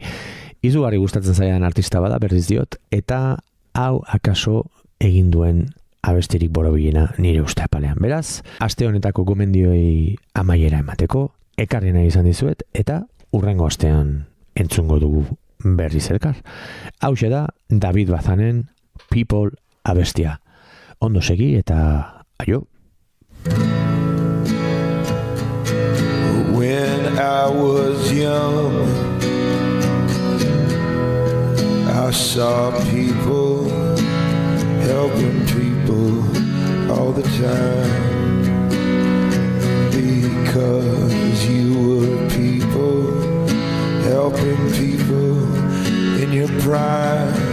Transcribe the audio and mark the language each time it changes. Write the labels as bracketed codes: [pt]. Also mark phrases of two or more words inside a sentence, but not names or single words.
[eu] Izugarri gustatzen zaidan artista bada, berriz diot, eta hau akaso egin duen abestirik borobilena nire uste apalean. Beraz, aste honetako gomendioi amaiera emateko, ekarri nahi izan dizuet, eta hurrengo astean entzungo dugu berriz elkar. Hauxe da David Bazanen People abestia. Ondo segi eta aio. [en] When I was young, I saw people helping people all the time, because you were people helping people in your prime.